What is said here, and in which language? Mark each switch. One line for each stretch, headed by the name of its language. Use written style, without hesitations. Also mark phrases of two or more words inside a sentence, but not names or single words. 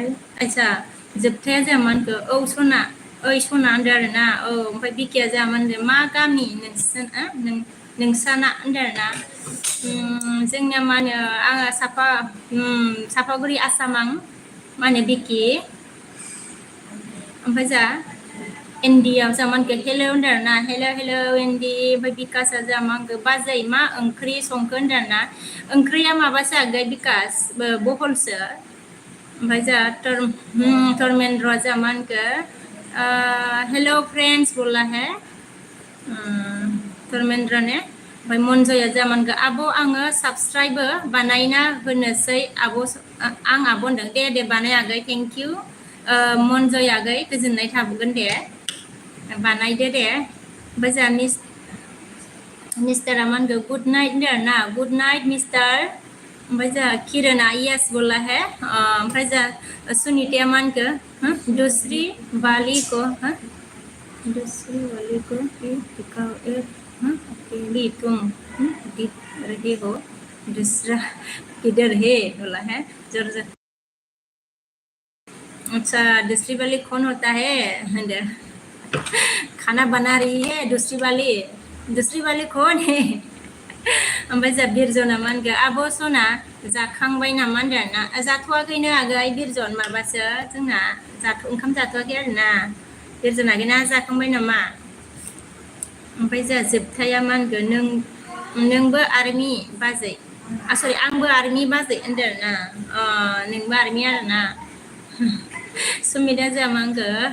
Bodo: अच्छा जोबथाया जामानखो औ सना ओइ सना होनदों आरो ना औ ओमफ्राय बिकिया जामान होनदों मा गामि नोंसाना होनदों आरो ना जोंनिया मा होनो आङो सापागुरि आसामां मा होनो बिकि ओमफ्राय जा एनडियाव जामानखो हेल' होनदों आरो ना हेल' एनडि ओमफ्राय बिकासआ जामानखो बाजै मा ओंख्रि संखो होनदों आरो ना ओंख्रिया माबासो आगै बिकास बहलसो ओमफ्राय जा धर्मेन्द्र जामानखो हेल' फ्रेंड्स
Hindi: बोला है
Bodo: धर्मेन्द्र ने ओमफ्राय मनजया जामानखो आब' आङो साबस्क्राइबो बानायना होनोसै आब' आं आब' होनदों दे बानाय आगै
English: thank you
Bodo: मनजय आगै गोजोननाय थाबोगोन दे बानायदो दे ओमफ्राय जा मिस्टारा मा होनखो
English: good night
Bodo: होनदों आरो ना
English: good night
Bodo: मिस्टार ओमफ्राय जा किरणा यस
Hindi: बोला है
Bodo: ओमफ्राय जा सुनीताया मा होनखो
Hindi: दूसरी वाली को दिखाओ अकेली तुम दिख रही हो दूसरा किधर है बोला है जोर जोर अच्छा दूसरी वाली कौन होता है खाना बना रही है दूसरी वाली कौन है
Bodo: ओमफ्राय जा बिरजना मा होनखो आब' सना जाखांबाय नामा होनदों ना जाथ'वाखैनो आगै बिरजन माबासो जोंना ओंखाम जाथ'वाखै आरो ना बिरजन आगैना जाखांबाय नामा ओमफ्राय जा जोबथाया मा होनखो नोंबो आर्मि बाजै सरि आंबो आर्मि बाजै होनदों आरो ना नोंबो आर्मि आरो ना सुमिता जा मा होनखो